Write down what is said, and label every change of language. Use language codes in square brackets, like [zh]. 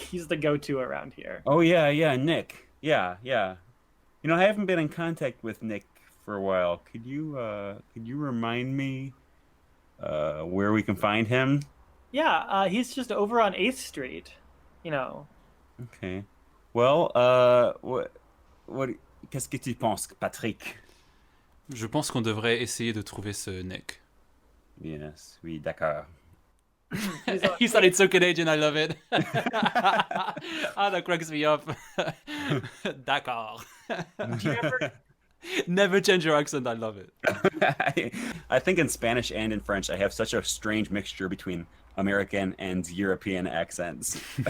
[en] He's the go-to around here. Oh yeah, yeah, Nick. Yeah, yeah. I haven't been in contact with Nick for a while. Could you remind me where we can find him? Yeah, he's just over on 8th Street. You know, Okay. Well, what [fr] qu'est-ce que tu penses, Patrick? Je pense qu'on devrait essayer de trouver ce Nick. [en] Yes, [fr] oui, d'accord. [en] he's on He said it's so Canadian, I love it. Ah, that cracks me up. D'accord. Do you ever Never change your accent, I love it. I think in Spanish and in French, I have such a strange mixture between American and European accents.